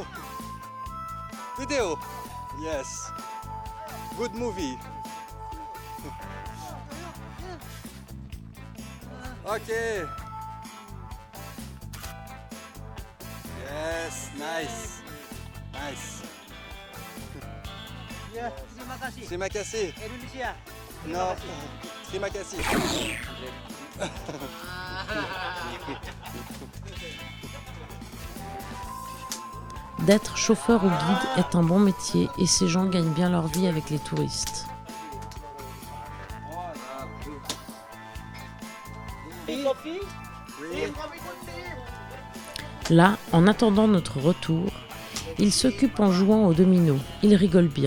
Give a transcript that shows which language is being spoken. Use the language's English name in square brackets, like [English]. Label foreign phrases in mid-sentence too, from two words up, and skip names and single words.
[English] Video. Yes. Good movie. Okay. Yes, nice. [Indonesian] Ya, terima kasih. Terima kasih. Indonesia. Non, terima kasih. [French] D'être chauffeur ou guide est un bon métier et ces gens gagnent bien leur vie avec les touristes. Là, en attendant notre retour, ils s'occupent en jouant aux dominos, ils rigolent bien.